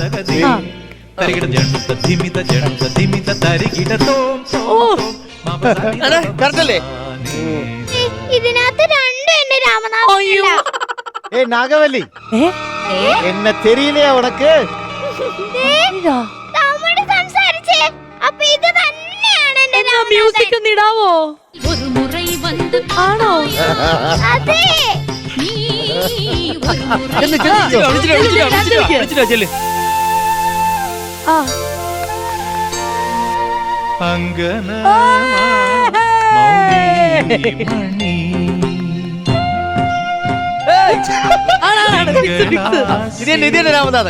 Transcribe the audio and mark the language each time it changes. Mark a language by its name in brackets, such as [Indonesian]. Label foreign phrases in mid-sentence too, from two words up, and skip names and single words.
[Malayalam] കറക്റ്റല്ലേ? ഇതിനകത്ത് രണ്ടും എന്റെ രാമനാഥൻ. [Tamil] நாகவல்லி என்னை தெரியில்லே உனக்கு? [Malayalam] നമ്മോട് സംസാരിച്ചേ. അപ്പൊ ഇത് തന്നെയാണ് എന്റെ മ്യൂസിക് ഒന്ന് ഇടാവോ? [Tamil] ஒரு முறை வந்து [Malayalam] ആണോ? അതെ. [Tamil] நீ ஒரு முறை [Malayalam] ആ അങ്കനമാ മൗലിമണി ഇത് രാമനാഥൻ.